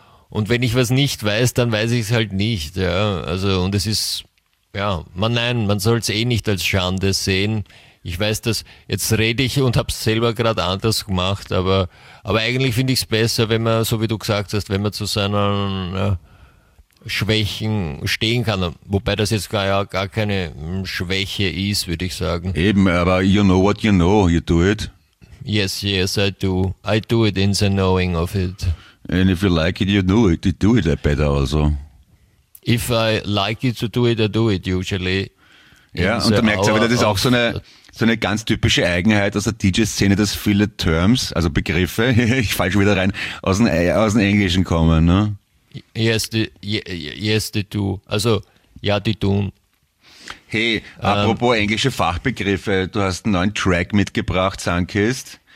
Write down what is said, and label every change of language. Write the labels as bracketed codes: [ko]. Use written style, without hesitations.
[de] Und wenn ich was nicht weiß, dann weiß ich es halt nicht. Ja, also, und es ist, ja, man soll es eh nicht als Schande sehen. Ich weiß das, jetzt rede ich und habe es selber gerade anders gemacht, aber eigentlich finde ich es besser, wenn man, so wie du gesagt hast, wenn man zu seinen Schwächen stehen kann. Wobei das jetzt gar keine Schwäche ist, würde ich sagen. Eben, aber [en] you know what you know, you do it. Yes, yes, I do. I do it in the knowing of it. And if you like it, you do it. You do it better also. If I like it to do it, I do it usually. [de] Ja, und da merkst du wieder, das ist auch so eine ganz typische Eigenheit aus der DJ-Szene, dass viele Terms, also Begriffe, ich falle schon wieder rein, aus dem Englischen kommen, ne? [en] Yes, they do. [de] Also, ja, die tun. Hey, apropos englische Fachbegriffe, du hast einen neuen Track mitgebracht, Sunkist.